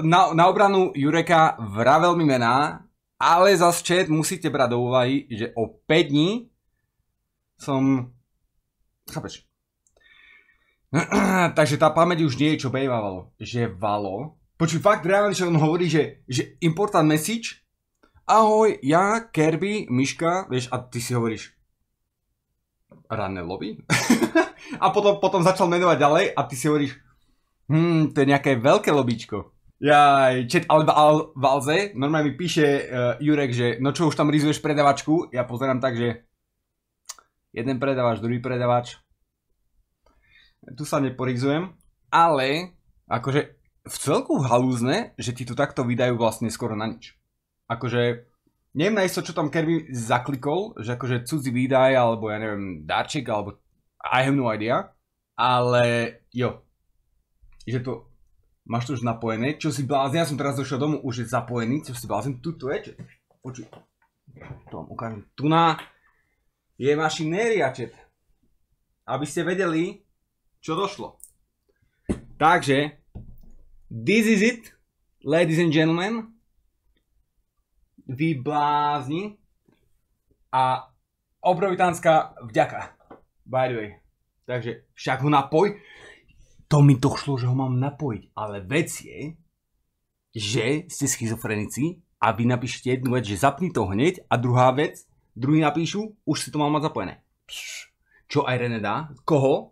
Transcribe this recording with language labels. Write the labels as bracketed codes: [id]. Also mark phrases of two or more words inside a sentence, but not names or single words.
[sk] Na obranu Jureka vravel mi mená, ale zas chat musíte brať do úvahy, že o 5 dní som... Chápeš? Takže tá pamäť už nie je, čo bejvalo. Že Valo... Počuj, fakt reálne, že on hovorí, že [en] important message. [sk] Ahoj, ja, Kirby, Miška, vieš, a ty si hovoríš ranné lobby? A potom začal menovať ďalej a ty si hovoríš to je nejaké veľké lobíčko. Jaj, chat, ale Valze, normálne mi píše Jurek, že no čo, už tam rizuješ predavačku? Ja pozerám tak, že jeden predavač, druhý predavač. Tu sa neporizujem, ale akože v celku halúzne, že ti tu takto vydajú vlastne skoro na nič. Akože neviem na isto, čo tam Kirby zaklikol, že akože cudzí výdaj, alebo ja neviem, darček, alebo [en] I have no idea, [sk] ale jo, že to máš to už napojené, čo si blázen, ja som teraz došiel domov, už je zapojený, čo si blázen, tuto je, počuj, to vám ukážem, tu na je mašinéria, chat, aby ste vedeli, čo došlo. Takže, [en] this is it, ladies and gentlemen, [sk] vy blázni a obrovitánska vďaka, [en] by the way. [sk] Takže však ho napoj. To mi došlo, že ho mám napojiť, ale vec je, že ste schizofrenici a vy napíšete jednu vec, že zapni to hneď a druhá vec, druhý napíšu, už si to mám mať zapojené. Čo aj René dá? Koho?